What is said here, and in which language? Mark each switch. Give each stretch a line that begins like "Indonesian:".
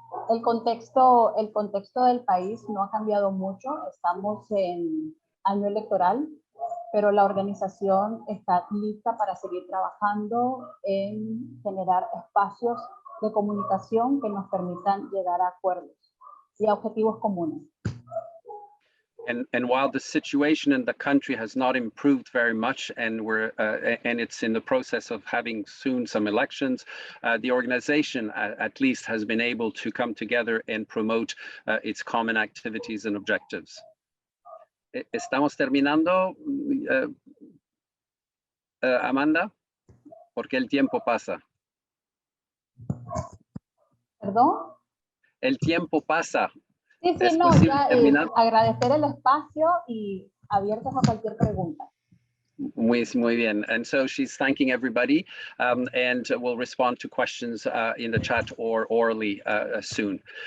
Spanish: El contexto del país no ha cambiado mucho. Estamos en año electoral, pero la organización está lista para seguir trabajando en generar espacios de comunicación que nos permitan llegar a acuerdos y a objetivos comunes.
English: And while the situation in the country has not improved very much, and it's in the process of having soon some elections, the organization at least has been able to come together and promote its common activities and objectives.
Spanish: Estamos terminando, Amanda, porque el tiempo pasa. ¿Perdón? El tiempo pasa. Sí, no, ya agradecer el espacio y abiertos a cualquier pregunta. Muy bien.
English: And so she's thanking everybody and will respond to questions in the chat or orally soon.